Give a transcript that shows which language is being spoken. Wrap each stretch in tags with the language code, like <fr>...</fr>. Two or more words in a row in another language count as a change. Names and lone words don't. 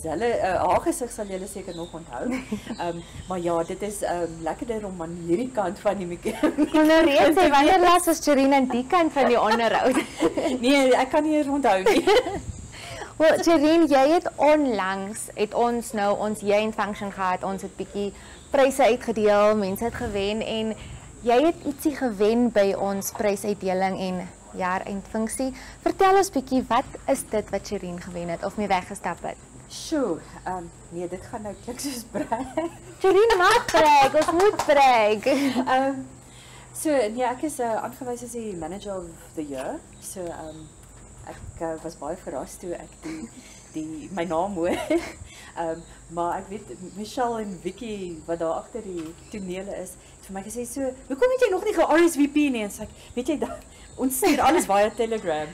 <af>Haar gesig sal julle seker nog onthou. Maar ja, dit is lekkerder om aan hierdie kant van die mikrofoon. Kon nou reeds sê wanneer laas was Jerine aan die kant van die onderhoud? Nee, ek kan nie eens onthou nie. Wel, Jerine, jy het onlangs ons</af> <en>year-end function</en> <af>gehad. Ons het bietjie pryse uitgedeel, mense het gewen en jy het ietsie gewen by ons prysuitdeling en jaar-eindfunksie. Vertel ons bietjie, wat is dit wat Jerine gewen het of mee weggestap het? Sjoe, nee, dit gaan nou klink soos brag. Jerine mag brag, ons moet brag. So, nee, ek is aangewys as die</af> <en>manager of the year.</en> <af>So, ek was baie verras toe ek my naam hoor. Maar ek weet, Michelle en Vicky, wat daar agter die tonele is, het vir my gesê, so, hoekom het jy nog nie ge-RSVP nie? En sê ek, weet jy, ons stuur alles via Telegram.</af>